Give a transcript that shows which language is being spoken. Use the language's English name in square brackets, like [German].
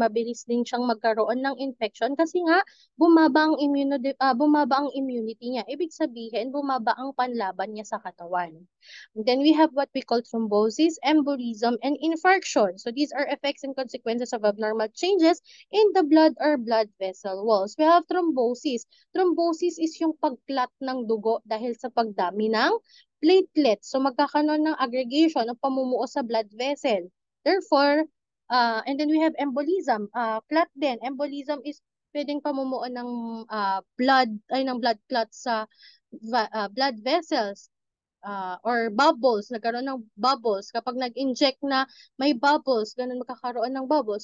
[Filipino] Mabilis din siyang magkaroon ng infection kasi nga bumaba ang immunity niya. Ibig sabihin, bumaba ang panlaban niya sa katawan. [English] Then we have what we call thrombosis, embolism, and infarction. So these are effects and consequences of abnormal changes in the blood or blood vessel walls. We have thrombosis. [Filipino] Thrombosis is yung pagclot ng dugo dahil sa pagdami ng platelets. So magkakaroon ng aggregation o pamumuo sa blood vessel. [English] Therefore, and then we have embolism. [Filipino] Clot din. Embolism is pwedeng pamumuo ng blood clots sa blood vessels. Or bubbles, nagkaroon ng bubbles. Kapag nag-inject na may bubbles, ganun magkakaroon ng bubbles.